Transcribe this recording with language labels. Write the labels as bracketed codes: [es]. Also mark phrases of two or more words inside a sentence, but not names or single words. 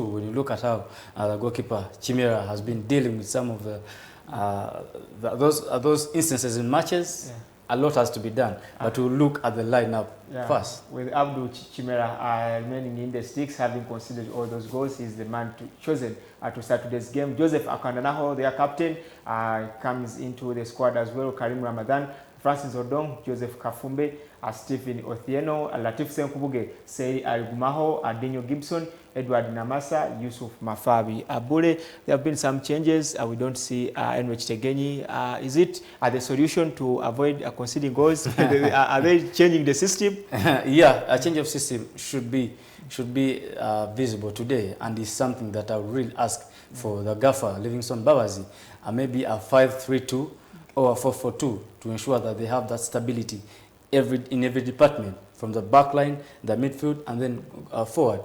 [en] When you look at how the goalkeeper Chimera has been dealing with some of those instances in matches, yeah. A lot has to be done, but we'll look at the lineup first. With Abdul Chimera remaining in the sticks, having considered all those goals, he's the man chosen to start today's game. Joseph Akandanaho, their captain, comes into the squad as well. Karim Ramadan, Francis Odong, Joseph Kafumbe, Stephen Othieno, Latif Senkubuge, Sei Algumaho, Adinho Gibson, Edward Namasa, Yusuf Mafabi Abule. There have been some changes. We don't see Enrich Tegenyi. Is it the solution to avoid conceding goals? Are they changing the system? Yeah, a change of system should be visible today, and is something that I would really ask for the gaffer, Livingston Babazi, maybe a 5-3-2 or a 4-4-2 to ensure that they have that stability in every department, from the back line, the midfield, and then forward.